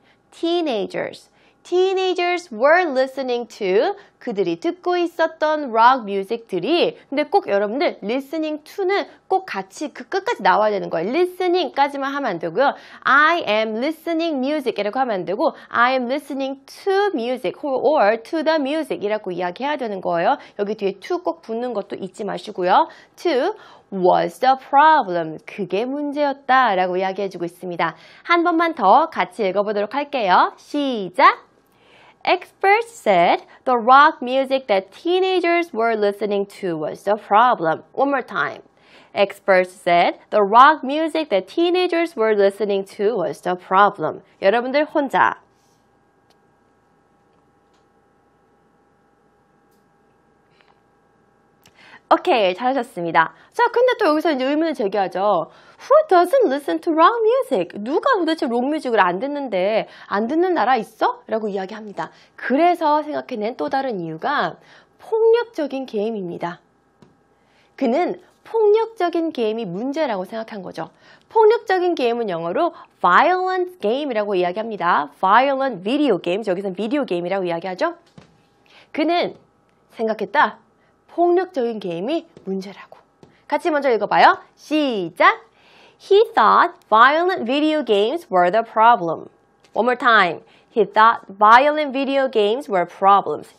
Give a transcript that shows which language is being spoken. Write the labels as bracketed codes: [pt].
[en] Teenagers were listening to, [ko] 그들이 듣고 있었던 rock music들이, 근데 꼭 여러분들 [en] listening to [ko] 는 꼭 같이 그 끝까지 나와야 되는 거예요. listening까지만 하면 안 되고요. [en] I am listening music [ko] 이라고 하면 안 되고 [en] I am listening to music or to the music [ko] 이라고 이야기해야 되는 거예요. 여기 뒤에 to 꼭 붙는 것도 잊지 마시고요. [en] to was the problem. [ko] 그게 문제였다 라고 이야기해주고 있습니다. 한 번만 더 같이 읽어보도록 할게요. 시작! [en] Experts said the rock music that teenagers were listening to was the problem. One more time. Experts said the rock music that teenagers were listening to was the problem. [ko] 여러분들 혼자. 오케이, 잘하셨습니다. 자, 근데 또 여기서 이제 의문을 제기하죠. [en] Who doesn't listen to rock music? [ko] 누가 도대체 록 뮤직을 안 듣는데 안 듣는 나라 있어? 라고 이야기합니다. 그래서 생각해낸 또 다른 이유가 폭력적인 게임입니다. 그는 폭력적인 게임이 문제라고 생각한 거죠. 폭력적인 게임은 영어로 violent game이라고 이야기합니다. violent video games, 여기서는 비디오 게임이라고 이야기하죠. 그는 생각했다. 폭력적인 게임이 문제라고. 같이 먼저 읽어봐요. 시작! [en] He thought violent video games were the problem. One more time. He thought violent video games were problems.